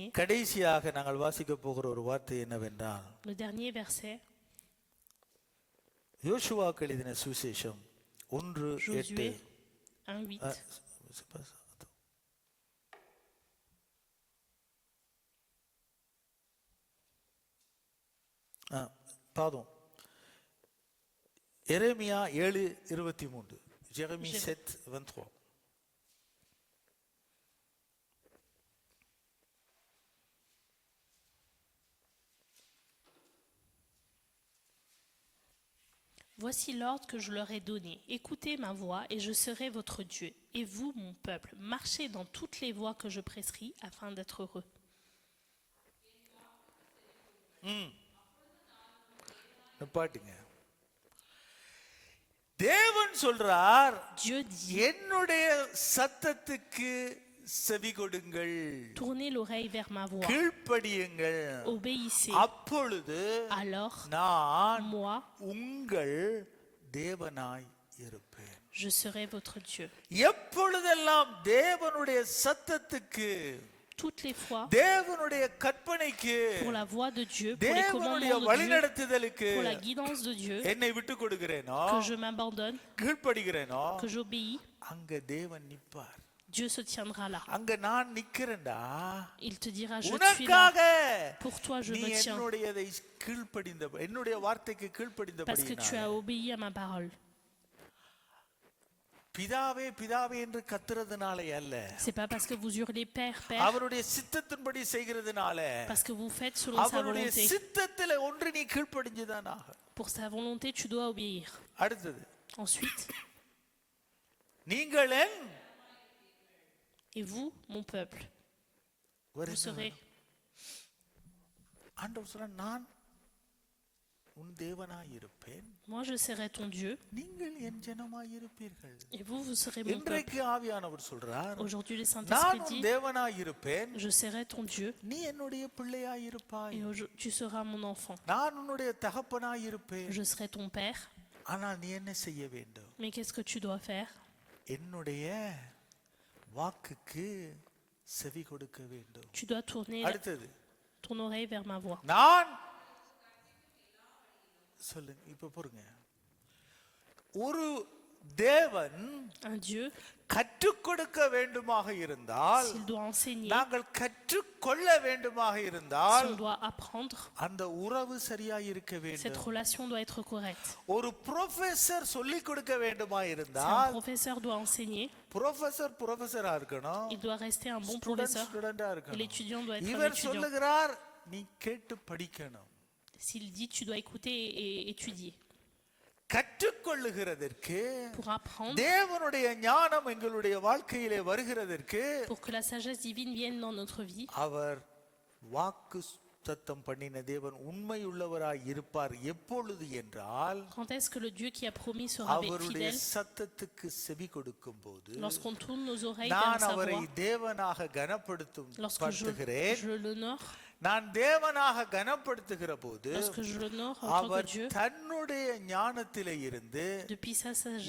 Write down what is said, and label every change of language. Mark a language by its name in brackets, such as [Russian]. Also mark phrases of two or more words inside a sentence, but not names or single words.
[Tamil] கடைசியாக நாங்கள் வாசிக்க போகிற ஒரு வார்த்தை என்னவென்றால், [French] Le dernier verset, [Tamil] யோசுவாவுக்கு எழுதின சுவிசேஷம் 1:8. [French] Josué 1:8. Pardon. Jérémia 7:23. Jérémie 7:23. Voici l'ordre que je leur ai donné. Écoutez ma voix et je serai votre Dieu. Et vous, mon peuple, marchez dans toutes les voies que je prescris afin d'être heureux. [Tamil] பாட்டுங்க. தேவன் சொல்றார், [French] Dieu dit, [Tamil] என்னுடைய சத்தத்துக்கு செவி கொடுங்கள், [French] tournez l'oreille vers ma voix, [Tamil] கீழ்ப்படியுங்கள், [French] obéissez. [Tamil] அப்பொழுது [French] Alors, [Tamil] நான் [French] moi, [Tamil] உங்கள் தேவனாய் இருப்பேன். [French] je serai votre Dieu. [Tamil] எப்பொழுதெல்லாம் தேவனுடைய சத்தத்துக்கு, [French] Toutes les fois, [Tamil] தேவனுடைய கற்பனைக்கு, [French] pour la voix de Dieu, pour les [Tamil] தேவனுடைய [French] commandements de Dieu, [Tamil] வழிநடத்துதலுக்கு [French] pour la guidance de Dieu, [Tamil] என்னை விட்டு கொடுக்கிறேனோ, [French] que je m'abandonne, [Tamil] கீழ்ப்படுகிறேனோ, [French] que j'obéis, [Tamil] அங்க தேவன் நிப்பார். [French] Dieu se tiendra là. [Tamil] அங்க நான் நிக்கிறேன்டா, [French] Il te dira, je suis là. [Tamil] உனக்காக [French] Pour toi, je [Tamil] நீ [French] me tiens. [Tamil] என்னுடையதை கீழ்ப்படிந்த, என்னுடைய வார்த்தைக்கு [French] Parce que tu [Tamil] கீழ்ப்படிந்தபடியினால. [French] as obéi à ma parole. [Tamil] பிதாவே பிதாவே என்று கத்துறதுனால அல்ல, [French] C'est pas parce que vous hurlez Père, Père, [Tamil] அவருடைய சித்தத்தின்படி செய்கிறதுனால, [French] parce que vous faites selon sa [Tamil] அவருடைய [French] volonté. [Tamil] சித்தத்திலே ஒன்று நீ கீழ்ப்படிஞ்சுதான் ஆக. [French] Pour sa volonté, tu dois obéir. [Tamil] அடுத்தது, [French] Ensuite, [Tamil] நீங்கள் [French] et vous, mon peuple, vous serez. [Tamil] ஆண்டவர் சொல்ற, நான் உன் தேவனாய் இருப்பேன், [French] Moi, je serai ton Dieu, [Tamil] நீங்கள் என் ஜனமாய் இருப்பீர்கள். [French] et vous, vous serez mon peuple. [Tamil] இன்றைக்கு ஆவியானவர் சொல்றார், [French] Aujourd'hui, le [Tamil] நான் [French] Saint-Esprit [Tamil] உன் [French] dit, [Tamil] தேவனாய் இருப்பேன், [French] je serai ton Dieu, [Tamil] நீ என்னுடைய பிள்ளையாய் இருப்பாய். [French] et tu seras mon enfant. [Tamil] நான் உன்னுடைய தகப்பனாய் இருப்பேன், [French] Je serai ton Père, [Tamil] ஆனால் நீ என்ன செய்ய வேண்டும்? [French] mais qu'est-ce que tu dois faire? [Tamil] என்னுடைய வாக்குக்கு செவி கொடுக்க வேண்டும். [French] Tu dois tourner [Tamil] அடுத்தது, [French] ton oreille vers ma voix. [Tamil] நான் சொல்லுங்க, இப்ப பாருங்க, ஒரு தேவன் [French] Un Dieu, [Tamil] கற்றுக் கொடுக்க வேண்டுமாக இருந்தால், [French] s'il doit enseigner, [Tamil] நாங்கள் கற்றுக்கொள்ள வேண்டுமாக [French] si [Tamil] இருந்தால், [French] on doit apprendre, [Tamil] அந்த உறவு சரியா இருக்க [French] cette [Tamil] வேண்டும். [French] relation doit être correcte. [Tamil] ஒரு ப்ரொஃபசர் சொல்லிக் கொடுக்க வேண்டுமா [French] Si un [Tamil] இருந்தால், [French] professeur doit enseigner, [Tamil] ப்ரொஃபசரா இருக்கணும், [French] il doit rester un bon [Tamil] ஸ்டூடெண்டா [French] professeur et [Tamil] இருக்கணும். [French] l'étudiant doit être un [Tamil] இவர் [French] étudiant. [Tamil] சொல்லுகிறார், நீ கேட்டு படிக்கணும். [French] S'il dit tu dois écouter et étudier. [Tamil] கற்றுக்கொள்ளுகிறதற்கு, [French] Pour apprendre, [Tamil] தேவனுடைய ஞானம் எங்களுடைய வாழ்க்கையிலே வருகிறதற்கு, [French] pour que la sagesse divine vienne dans notre vie, [Tamil] அவர் வாக்கு தத்தம் பண்ணின தேவன் உண்மை உள்ளவராய் இருப்பார் எப்பொழுது என்றால், [French] quand est-ce que le Dieu qui a promis sera [Tamil] அவருடைய [French] fidèle? [Tamil] சத்தத்துக்கு செவி கொடுக்கும் போது, [French] Lorsqu'on tourne nos oreilles vers [Tamil] நான் [French] sa [Tamil] அவரை [French] voix, [Tamil] தேவனாக [French] lorsque [Tamil] கனப்படுத்துகிறேன். [French] je l'honore, [Tamil] நான் தேவனாக கனப்படுத்துகிற போது, [French] lorsque je l'honore en tant que [Tamil] அவர் [French] Dieu, [Tamil] தன்னுடைய ஞானத்திலே இருந்து [French] depuis sa sagesse,